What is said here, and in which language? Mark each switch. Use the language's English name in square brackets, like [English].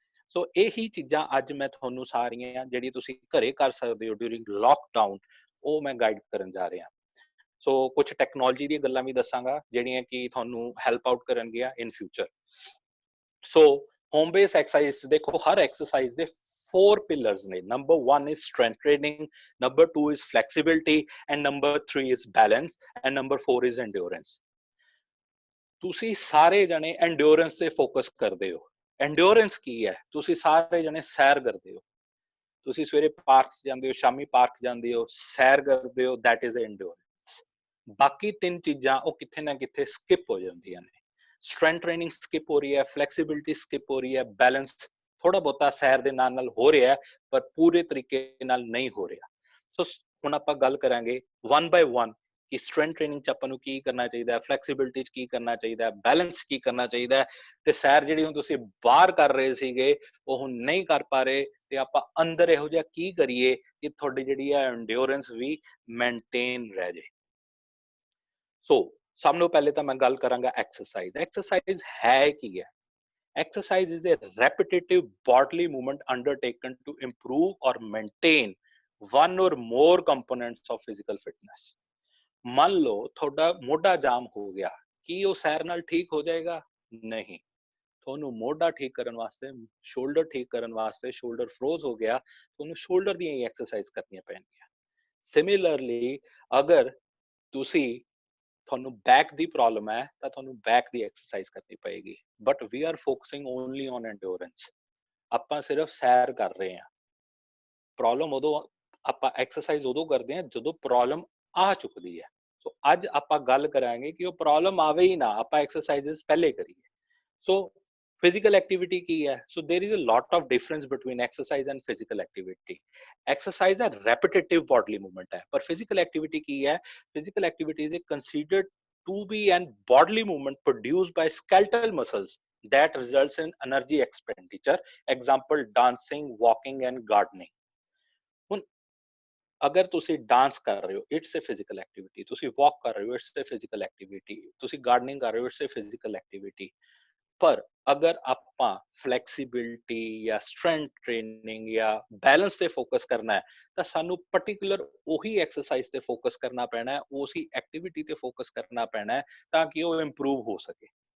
[Punjabi] ਸੋ ਇਹੀ ਚੀਜ਼ਾਂ ਅੱਜ ਮੈਂ ਤੁਹਾਨੂੰ ਸਾਰੀਆਂ ਜਿਹੜੀ ਤੁਸੀਂ ਘਰੇ ਕਰ ਸਕਦੇ ਹੋ ਡਿਊਰਿੰਗ ਲੋਕਡਾਊਨ, ਉਹ ਮੈਂ ਗਾਈਡ ਕਰਨ ਜਾ ਰਿਹਾ। ਸੋ ਕੁਝ ਟੈਕਨੋਲੋਜੀ ਦੀਆਂ ਗੱਲਾਂ ਵੀ ਦੱਸਾਂਗਾ ਜਿਹੜੀਆਂ ਕਿ ਤੁਹਾਨੂੰ ਹੈਲਪ ਆਊਟ ਕਰਨਗੀਆਂ in future. So home base exercise ਦੇਖੋ, ਹਰ ਐਕਸਰਸਾਈਜ਼ ਦੇ 4 pillars ਨੇ। [English] ਨੰਬਰ 1 is strength training, number 2 is flexibility, and number 3 is balance, and number 4 is endurance। [Punjabi] ਤੁਸੀਂ ਸਾਰੇ ਜਣੇ endurance ਤੇ ਫੋਕਸ ਕਰਦੇ ਹੋ। endurance ਕੀ ਹੈ? ਤੁਸੀਂ ਸਾਰੇ ਜਣੇ ਸੈਰ ਕਰਦੇ ਹੋ, ਤੁਸੀਂ ਸਵੇਰੇ ਪਾਰਕ ਜਾਂਦੇ ਹੋ, ਸ਼ਾਮੀ ਪਾਰਕ ਜਾਂਦੇ ਹੋ, ਸੈਰ ਕਰਦੇ ਹੋ, [English] that is endurance। [Punjabi] ਬਾਕੀ 3 ਚੀਜ਼ਾਂ ਉਹ ਕਿੱਥੇ ਨਾ ਕਿੱਥੇ ਸਕਿਪ ਹੋ ਜਾਂਦੀਆਂ ਨੇ। ਸਟਰੈਂਥ ਟ੍ਰੇਨਿੰਗ ਸਕਿਪ ਹੋ ਰਹੀ ਹੈ, ਫਲੈਕਸੀਬਿਲਿਟੀ ਸਕਿਪ ਹੋ ਰਹੀ ਹੈ, ਬੈਲੈਂਸ ਥੋੜਾ ਬਹੁਤਾ ਸੈਰ ਦੇ ਨਾਲ ਹੋ ਰਿਹਾ ਹੈ, ਪਰ ਪੂਰੇ ਤਰੀਕੇ ਨਾਲ ਨਹੀਂ ਹੋ ਰਿਹਾ। ਸੋ ਹੁਣ ਆਪਾਂ ਗੱਲ ਕਰਾਂਗੇ 1 by 1 ਕਿ ਸਟਰੈਂਥ ਟ੍ਰੇਨਿੰਗ ਚ ਆਪਾਂ ਨੂੰ ਕੀ ਕਰਨਾ ਚਾਹੀਦਾ ਹੈ, ਫਲੈਕਸੀਬਿਲਿਟੀ ਚ ਕੀ ਕਰਨਾ ਚਾਹੀਦਾ ਹੈ, ਬੈਲੈਂਸ ਕੀ ਕਰਨਾ ਚਾਹੀਦਾ ਹੈ, ਤੇ ਸੈਰ ਜਿਹੜੀ ਹੁਣ ਤੁਸੀਂ ਬਾਹਰ ਕਰ ਰਹੇ ਸੀਗੇ ਉਹ ਹੁਣ ਨਹੀਂ ਕਰ ਪਾ ਰਹੇ, ਤੇ ਆਪਾਂ ਅੰਦਰ ਇਹੋ ਜਿਹਾ ਕੀ ਕਰੀਏ ਕਿ ਤੁਹਾਡੀ ਜਿਹੜੀ ਹੈ ਐਂਡਿਓਰੈਂਸ ਵੀ ਮੇਨਟੇਨ ਰਹਿ ਜੇ। ਸੋ ਸਭ ਤੋਂ ਪਹਿਲੇ ਤਾਂ ਮੈਂ ਗੱਲ ਕਰਾਂਗਾ ਐਕਸਰਸਾਈਜ਼। ਐਕਸਰਸਾਈਜ਼ ਹੈ ਕੀ ਹੈ? [English] Exercise is a repetitive bodily movement undertaken to improve or maintain one or more components of physical fitness। [Punjabi] ਮੰਨ ਲਓ ਤੁਹਾਡਾ ਮੋਢਾ ਜਾਮ ਹੋ ਗਿਆ, ਕੀ ਉਹ ਸੈਰ ਨਾਲ ਠੀਕ ਹੋ ਜਾਏਗਾ? ਨਹੀਂ। ਤੁਹਾਨੂੰ ਮੋਢਾ ਠੀਕ ਕਰਨ ਵਾਸਤੇ, ਸ਼ੋਲਡਰ ਠੀਕ ਕਰਨ ਵਾਸਤੇ, ਸ਼ੋਲਡਰ ਫਰੋਜ਼ ਹੋ ਗਿਆ, ਤੁਹਾਨੂੰ ਸ਼ੋਲਡਰ ਦੀਆਂ ਹੀ ਐਕਸਰਸਾਈਜ਼ ਕਰਨੀਆਂ ਪੈਣਗੀਆਂ। ਸਿਮਿਲਰਲੀ ਅਗਰ ਤੁਹਾਨੂੰ ਬੈਕ ਦੀ ਪ੍ਰੋਬਲਮ ਹੈ ਤਾਂ ਤੁਹਾਨੂੰ ਬੈਕ ਦੀ ਐਕਸਰਸਾਈਜ਼ ਕਰਨੀ ਪਏਗੀ। [English] But we are focusing only on endurance. [Punjabi] ਆਪਾਂ ਸਿਰਫ ਸੈਰ ਕਰ ਰਹੇ ਹਾਂ। ਪ੍ਰੋਬਲਮ ਉਦੋਂ, ਆਪਾਂ ਐਕਸਰਸਾਈਜ਼ ਉਦੋਂ ਕਰਦੇ ਹਾਂ ਜਦੋਂ ਪ੍ਰੋਬਲਮ ਆ ਚੁੱਕਦੀ ਹੈ। ਸੋ ਅੱਜ ਆਪਾਂ ਗੱਲ ਕਰਾਂਗੇ ਕਿ ਉਹ ਪ੍ਰੋਬਲਮ ਆਵੇ ਹੀ ਨਾ, ਆਪਾਂ ਐਕਸਰਸਾਈਜ਼ਸ ਪਹਿਲੇ ਕਰੀਏ। ਸੋ physical activity ਕੀ ਹੈ? [English] So there is a lot of difference between exercise and physical activity। exercise a repetitive bodily movement ਹੈ, [Punjabi] ਪਰ physical activity ਕੀ ਹੈ? [English] physical activity is considered to be an bodily movement produced by skeletal muscles that results in energy expenditure। example dancing, walking and gardening। [Punjabi] ਹੁਣ ਅਗਰ ਤੁਸੀਂ dance ਕਰ ਰਹੇ ਹੋ, [English] It's a physical activity. [Punjabi] ਤੁਸੀਂ ਵਾਕ ਕਰ ਰਹੇ ਹੋ, [English] It's a physical activity. [Punjabi] ਤੁਸੀਂ ਗਾਰਡਨਿੰਗ ਕਰ ਰਹੇ ਹੋ, ਇਟਸ ਅ ਫਿਜ਼ੀਕਲ ਐਕਟੀਵਿਟੀ। ਪਰ ਅਗਰ ਆਪਾਂ ਫਲੈਕਸੀਬਿਲਿਟੀ ਜਾਂ ਸਟਰੈਂਥ ਟ੍ਰੇਨਿੰਗ ਜਾਂ ਬੈਲੈਂਸ ਤੇ ਫੋਕਸ ਕਰਨਾ ਹੈ ਤਾਂ ਸਾਨੂੰ ਪਾਰਟਿਕੂਲਰ ਉਹੀ ਐਕਸਰਸਾਈਜ਼ ਤੇ ਫੋਕਸ ਕਰਨਾ ਪੈਣਾ ਹੈ, ਉਸੇ ਐਕਟੀਵਿਟੀ ਤੇ ਫੋਕਸ ਕਰਨਾ ਪੈਣਾ ਹੈ ਤਾਂ ਕਿ ਉਹ ਇੰਪਰੂਵ ਹੋ ਸਕੇ।